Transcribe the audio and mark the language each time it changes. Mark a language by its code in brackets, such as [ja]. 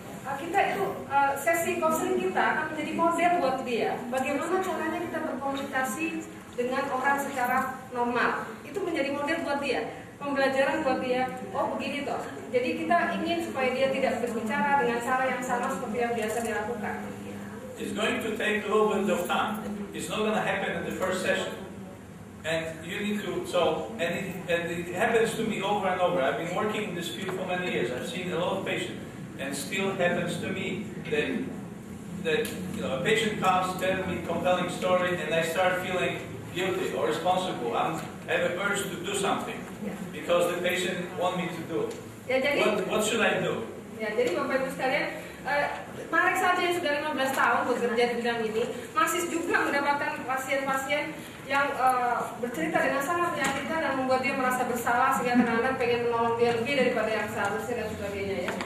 [id] Kita itu sesi counseling kita akan menjadi model buat dia. Bagaimana caranya kita berkomunikasi dengan orang secara normal. Itu menjadi model buat dia. Pembelajaran buat dia. Oh begini toh. Jadi kita ingin supaya dia tidak berbicara dengan cara yang sama seperti yang biasa dilakukan. [en] It's going to take a little bit of time. It's not going to happen in the first session. And you need to, and it happens to me over and over. I've been working in this field for many years. I've seen a lot of patients, and still happens to me that a patient comes, tells me a compelling story, and I start feeling guilty or responsible. I have an urge to do something because the patient wants me to do. [id] Ya, jadi, [en] what should I do? [id] Ya, jadi Bapak Ibu sekalian, Marek saja yang sudah 15 tahun bekerja di bidang ini masih juga mendapatkan pasien-pasien yang bercerita dengan sangat menyakitkan dan membuat dia merasa bersalah sehingga kadang-kadang pengen menolong dia lebih daripada yang seharusnya dan sebagainya ya.